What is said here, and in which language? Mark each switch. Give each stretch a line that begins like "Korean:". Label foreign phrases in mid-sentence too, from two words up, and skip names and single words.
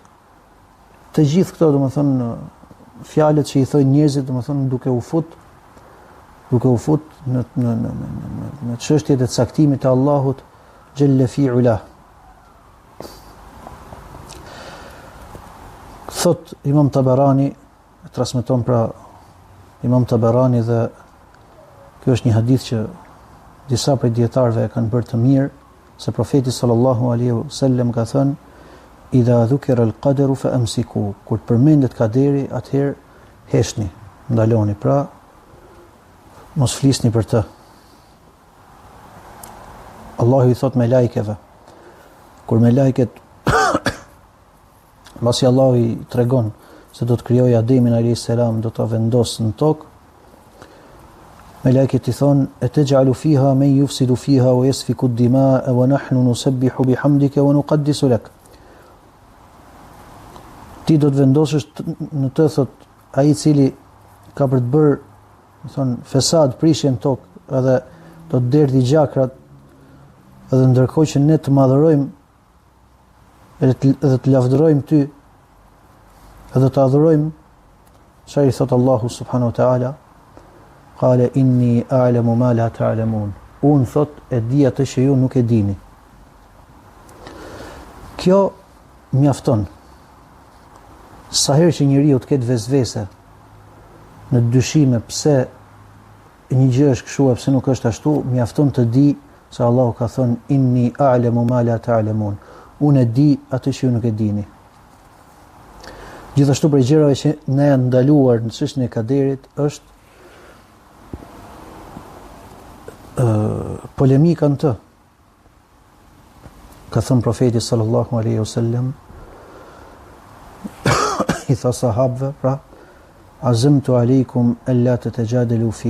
Albanian: Të gjithë këto, domethënë, fjalët që i thojnë njerëzit, domethënë duke u fut në çështjet e caktimit të Allahut Jelle fi ula. Thot Imam Tabarani, transmeton pra Imam Tabarani, dhe kjo është një hadith që disa prej dietarëve e kanë bërë të mirë, se profeti
Arabic: صلى الله عليه وسلم
Albanian: ka thënë:
Arabic: "إذا ذكر القدر فأمسكوا."
Albanian: Kur përmendet kaderi, atëherë heshni, ndaloni, pra mos flisni për të. Allahu i thot me lajkeve, kur me lajket mbasi Allahu i tregon se do të krijojë Ademin
Arabic: عليه السلام,
Albanian: do ta vendosë në tokë, me lajket i thonë:
Arabic: "أتجعل فيها من يفسد فيها ويسفك الدماء ونحن نسبح بحمدك ونقدس لك."
Albanian: Ti do të vendosësh në të, thot ai i cili ka për të bërë, thonë, fesad, prishje në tokë, edhe do të derdhi gjakrat, edhe ndërkohë që ne të madhërojmë edhe të lavdërojmë ty, edhe të adhurojmë, çfarë i thot Allahu
Arabic: سبحانه وتعالى? قال إني أعلم ما لا تعلمون.
Albanian: Unë, thot, e di atë që ju nuk e dini. Kjo mjafton. Sa herë që njeriu të ketë vezvese në dyshime pse një gjë është kështu apo pse nuk është ashtu, mjafton të di se Allahu ka thënë
Arabic: إني أعلم ما لا تعلمون.
Albanian: Unë e di atë që ju nuk e dini. Gjithashtu për gjërave që ne janë ndaluar në çështjen e kaderit është polemika në të. Ka thënë profeti
Arabic: صلى الله عليه وسلم
Albanian: i tha sahabëve, pra
Arabic: عزمت عليكم ألا تتجادلوا في.